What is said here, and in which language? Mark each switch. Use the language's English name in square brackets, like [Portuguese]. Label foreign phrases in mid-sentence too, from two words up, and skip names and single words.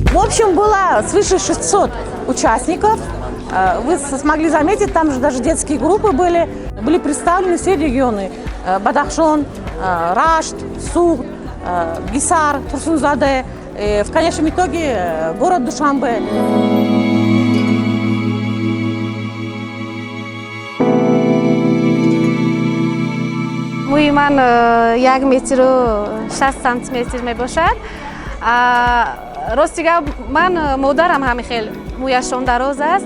[Russian] общем, было свыше 600 участников. Вы смогли заметить, там же даже детские группы были представлены все регионы. Бадахшон, Рашт, Суг, Гисар, Турсунзаде. В конечном итоге город Душанбе. [Persian] موی من 1 متر و 60 سانتی متر میباشد. راستی من مادرم همین خیلی مویشون دراز است.